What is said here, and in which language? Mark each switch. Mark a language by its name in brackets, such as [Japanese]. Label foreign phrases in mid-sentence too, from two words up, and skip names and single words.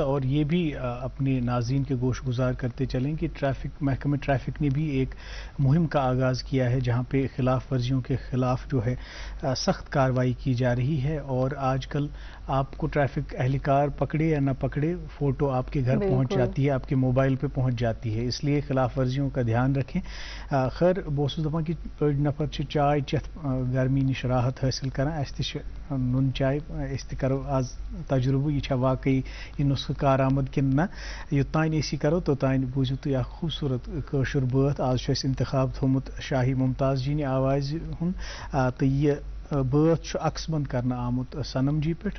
[Urdu] اور یہ بھی اپنے ناظرین کے گوش گزار کرتے چلیں کہ محکمہ ٹریفک نے بھی ایک مہم کا آغاز کیا ہے جہاں پہ خلاف ورزیوں کے خلاف جو ہے سخت کارروائی کی جا رہی ہے. اور آج کل آپ کو ٹریفک اہلکار پکڑے یا نہ پکڑے, فوٹو آپ کے گھر پہنچ جاتی ہے, آپ کے موبائل پہ پہنچ جاتی ہے, اس لیے خلاف ورزیوں کا دھیان رکھیں. [Kashmiri] خیر بہ اوسُس دپان کہ أڑۍ نفر چھِ چائے چٮ۪تھ گرمی نش راحت حٲصِل کران. اَسہِ تہِ چھِ نُن چاے, أسۍ تہِ کرو آز تجربہٕ یہِ چھا واقعی یہِ نسخہٕ کارآمد کِنہٕ نہ. یوٚتانۍ أسۍ یہِ کرو توٚتانۍ بوٗزِو تُہۍ اکھ خوٗبصوٗرت کٲشُر بٲتھ. آز چھُ اَسہِ انتخاب تھوٚومُت شاہی ممتاز جی نہِ آوازِ ہُنٛد, تہٕ یہِ بٲتھ چھُ عکس بند کرنہٕ آمُت سنم جی پٮ۪ٹھ.